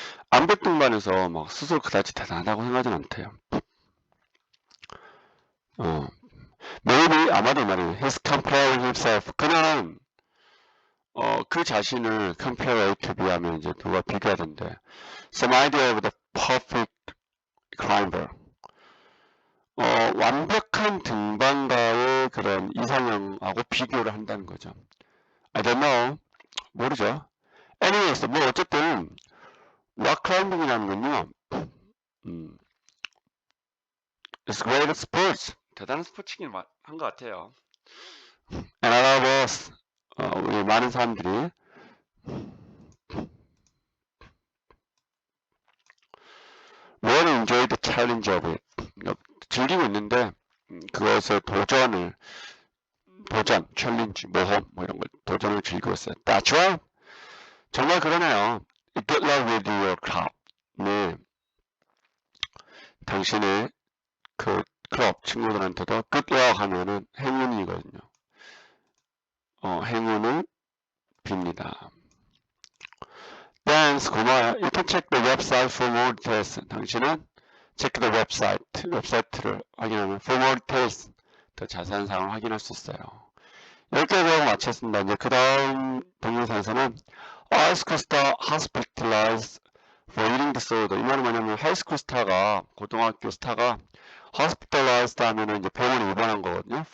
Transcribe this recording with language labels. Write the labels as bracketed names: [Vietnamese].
[Korean] 암벽 등반에서 막 스스로 그다지 대단하다고 생각하진 않대요. maybe 아마도 말이에요. [English] He's comparing himself. [Korean] 그는 그 자신을 [English] compare to [Korean] 비하면 이제 누가 비교하던데. [English] Some idea of the perfect climber. [Korean] 완벽한 등반가의 그런 이상형하고 비교를 한다는 거죠. [English] I don't know. [Korean] 모르죠. anyways, 뭐 어쨌든 rock climbing이라는 건요. [English] It's great sports. [Korean] 대단한 스포츠긴 한 것 같아요. [English] And a lot of us, [Korean] 우리 많은 사람들이 [English] really enjoy the challenge of it. [Korean] 즐기고 있는데 그것을 도전, 챌린지, 모험 뭐 이런 걸 도전을 즐기고 있어요. [English] That's right. [Korean] 정말 그러네요. [English] Good luck with your club. [Korean] 네, 당신의 그 클럽 친구들한테도 [English] good luck [Korean] 하면은 행운이거든요. 행운을 빕니다. [English] Thanks, 고마워요. You can check the website for more details. [Korean] 당신은 [English] check the website, [Korean] 웹사이트를 확인하면 [English] for more details, [Korean] 더 자세한 사항을 확인할 수 있어요. 여기까지 배워 마쳤습니다. 이제 그 다음 동영상에서는 하이스쿨 스타 [English] hospitalized for eating disorder. [Korean] 이 말은 뭐냐면 하이스쿨 스타가, 고등학교 스타가 hospitalized 하면은 이제 병원에 입원한 거거든요.